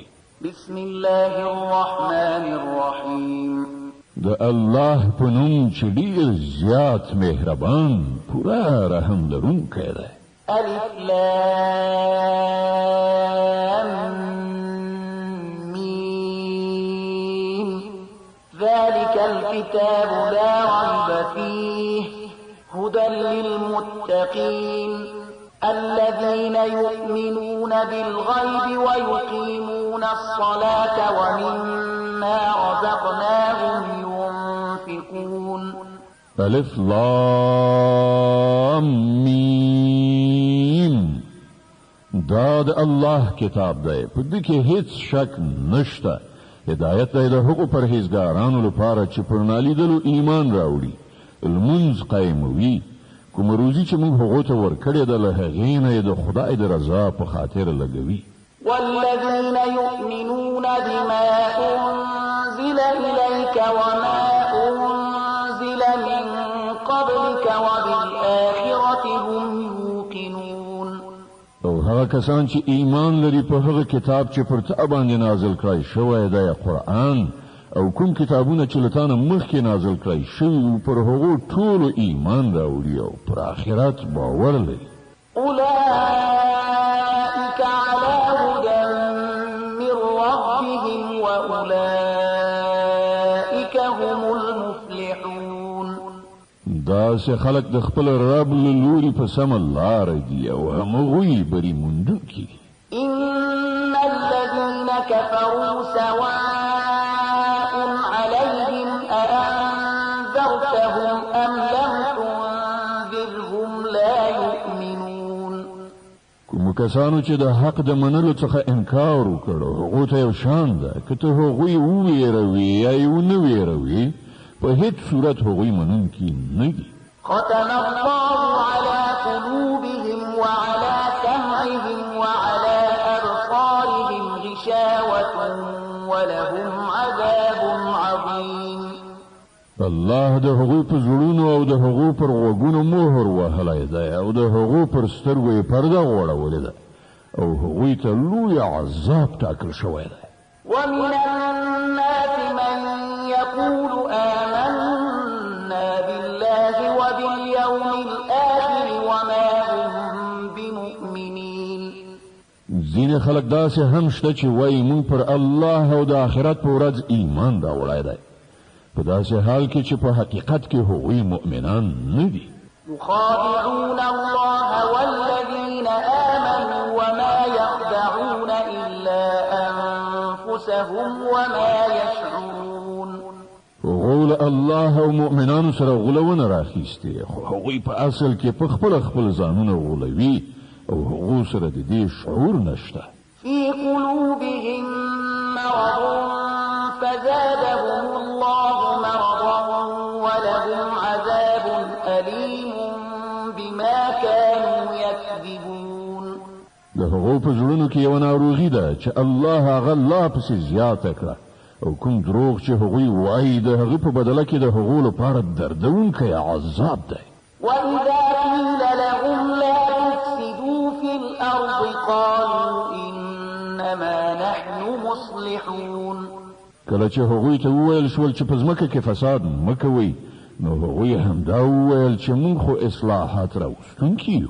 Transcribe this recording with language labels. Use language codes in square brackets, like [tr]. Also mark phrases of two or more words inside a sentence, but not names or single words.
[ar] بسم الله الرحمن الرحیم [ps] د الله په نوم چې ډېر زیات مهربان پوره رحم لرونکی دی. [ar] الف لام میم ذلك الكتاب لا ريب فيه هدى للمتقين الذين يؤمنون بالغيب ويقيمون الصلاة ومما رزقناهم ينفقون. الف لام میم [ps] دا د الله کتاب دی په دې کې هیڅ شک نشته. هدایت دی د هغو پرهیزګارانو لپاره چې پر نالیدلو ایمان راوړي لمونځ قایموي کوم روزي چې موږ هغو ته ورکړې ده له هغې نه یې د خدای د رضا په خاطر لګوي. [ar] والذين يؤمنون بما أنزل إليك وما أنزل من قبلك وبالآخرة هم يوقنون. [ps] او هغه کسان چې ایمان لري په هغه کتاب چې پر تا باندې نازل کړی شوی دی قرآن او کوم کتابونه چې له تا نه مخکې نازل کړی شوي پر هغو ټولو ایمان راوړي او پر آخرت باور لري. [ar] أولئك على هدى من ربهم وأولئك هم المفلحون. [ps] داسې خلک د خپل رب له لوري په سمه لاره دي او همغوی بری موندونکي دي. [ar] إن الذين كفروا سواء عليهم أأنذرتهم أم لم تنذرهم لا يؤمنون. [ps] کوم کسانو چې د حق د منلو څخه انکار وکړو هغو ته یو شان ده که ته هغوی وویروي یا یې ونه ویروي په هیڅ صورت هغوی منونکي نه دي. [ar] ختم الله على قلوبهم وعلى سمعهم وعلى أبصارهم غشاوة ولهم عذاب عظيم. [ps] الله د هغوی په زړونو او د هغو پر غوږونو مهر وهلی دی او د هغو پر سترګو یې پرده غوړولې ده او هغوی ته لوی عذاب ټاکل شوی دی. [ar] ومن الناس من يقول آمنا بالله وباليوم الآخر وما هم بمؤمنين. [ps] ځینې خلک داسې هم شته چې وایي موږ پر الله او د آخرت په ورځ ایمان راوړی دی په داسې حال کې چې په حقیقت کې هغوی مؤمنان نه دي. [ar] يخادعون الله والذين آمنوا وما يخدعون إلا أنفسهم وما يشعرون. [ps] غول الله او مؤمنانو سره غولونه راخیسته خو هغوی په اصل کې په خپل ځانونه غولوي او هغو سره د دې شعور نشته. [ar] في قلوبهم مرض فزادهم الله مرضا ولهم عذاب أليم بما كانوا يكذبون. [ps] د هغو په زړونو کې یوه ناروغي ده چې الله هغه لا پسې زیاته کړه او کوم دروغ چې هغوی وایي د هغه په بدله کې د هغو لپاره دردونکی عذاب دی. [ar] وإذا قيل لهم لا تفسدوا في الأرض قالوا إنما نحن مصلحون. [ps] کله چې هغوی ته وویل شول چې په ځمکه کې فساد مه کوئ نو هغوی همدا وویل چې موږ خو اصلاحات راوستونکي یو.